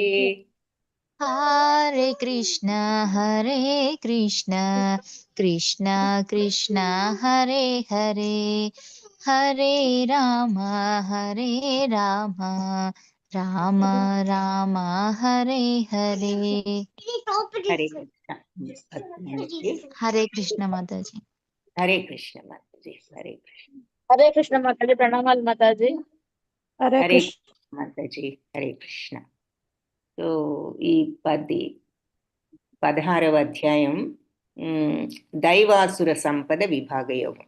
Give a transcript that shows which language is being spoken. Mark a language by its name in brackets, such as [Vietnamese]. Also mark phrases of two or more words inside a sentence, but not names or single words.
[Sanskrit] హరే కృష్ణ కృష్ణ కృష్ణ హరే హరే, హరే రామ రామ రామ హరే హరే. [Telugu] హరే కృష్ణ మాతాజీ. హరే కృష్ణ మాతాజీ. హరే కృష్ణ మాతాజీ. ప్రణామాలు మాతాజీ. హరే మాతాజీ. హరే కృష్ణ. సో ఈ 16వ అధ్యాయం దైవాసుర సంపద విభాగ యోగం.